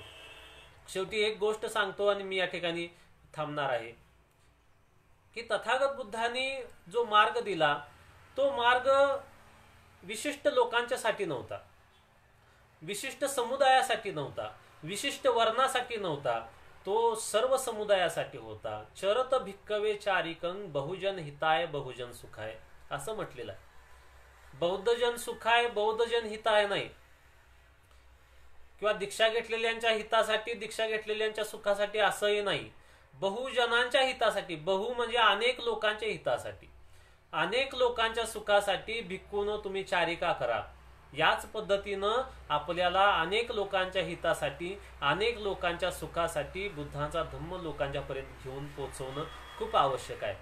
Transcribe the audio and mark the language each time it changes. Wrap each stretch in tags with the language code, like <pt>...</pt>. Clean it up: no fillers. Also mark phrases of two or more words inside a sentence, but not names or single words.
<mr>शेवटी एक गोष्ट सांगतो आणि मी या ठिकाणी थांबणार आहे की तथागत बुद्धांनी जो मार्ग दिला तो मार्ग विशिष्ट लोकांच्यासाठी नव्हता, विशिष्ट समुदायासाठी नव्हता, विशिष्ट वर्णासाठी नव्हता, तो सर्व समुदायासाठी होता.</mr> <pi>चरत भिक्कवे चारिकं बहुजन हिताय बहुजन सुखाय</pi> <mr>असं म्हटलेलं आहे.</mr> <pi>बौद्धजन सुखाय, बौद्धजन हिताय</pi> <mr>नाही, किंवा दीक्षा घेतलेल्यांच्या हितासाठी, दीक्षा घेतलेल्यांच्या सुखासाठी असंही नाही. बहुजनांच्या हितासाठी, बहु म्हणजे अनेक लोकांच्या हितासाठी, अनेक लोकांच्या सुखासाठी भिक्खूनो तुम्ही चारिका करा. याच पद्धतीनं आपल्याला अनेक लोकांच्या हितासाठी, अनेक लोकांच्या सुखासाठी बुद्धांचा धम्म लोकांच्या पर्यंत घेऊन पोहोचवणं खूप आवश्यक आहे.</mr>